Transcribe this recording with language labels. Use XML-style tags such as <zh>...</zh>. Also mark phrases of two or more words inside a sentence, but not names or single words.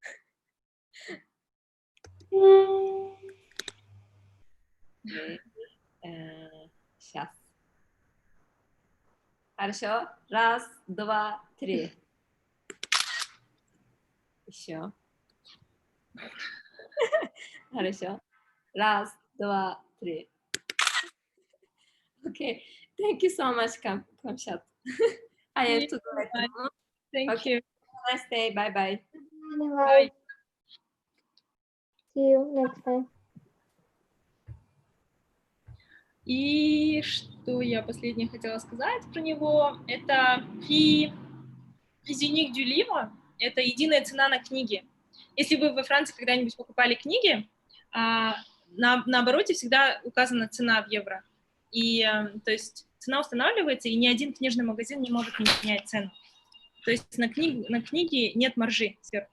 <ru>Сейчас. Хорошо. Раз, два, три. Еще. Хорошо. Раз, два, три.</ru> <en>Okay. Thank you so much, Kamshat. I have to go back to home. Thank you. Have a nice day. Bye-bye. Bye. See you next time.</en> <ru>И что я последнее хотела сказать про него, это</ru> <fr>prix unique du livre,</fr> <ru>это единая цена на книги. Если вы во Франции когда-нибудь покупали книги, на обороте всегда указана цена в евро. И, то есть, цена устанавливается, и ни один книжный магазин не может не менять цену. То есть на книги нет маржи сверху.</ru>